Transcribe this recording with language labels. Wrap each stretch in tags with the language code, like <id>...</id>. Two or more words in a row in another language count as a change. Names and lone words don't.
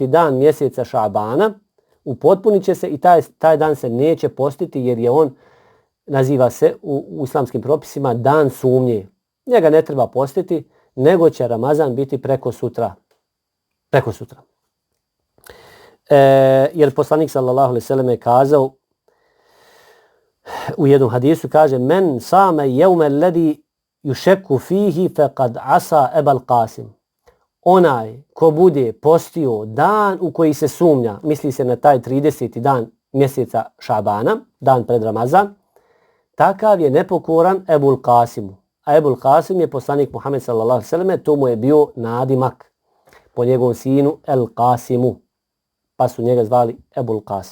<bs>dan mjeseca Šabana, upotpunit će se i taj dan se neće postiti jer je on, naziva se u islamskim propisima, dan sumnje. Njega ne treba postiti, nego će Ramazan biti preko sutra. Preko sutra. Jer poslanik</bs> <ar>صلى الله عليه وسلم</ar> <bs>je kazao u jednom hadisu, kaže:</bs> <ar>من صام اليوم الذي يشك فيه فقد عصى أبا القاسم.</ar> <bs>Onaj ko bude postio dan u koji se sumnja, misli se na taj 30. dan mjeseca Šabana, dan pred Ramazan, takav je nepokoran Ebul Qasimu. a Ebul Qasim je poslanik Muhammed</bs> <ar>صلى الله عليه وسلم,</ar> <bs>to mu je bio nadimak po njegovom sinu El Qasimu, pa su njega zvali Ebul Qasim.</bs>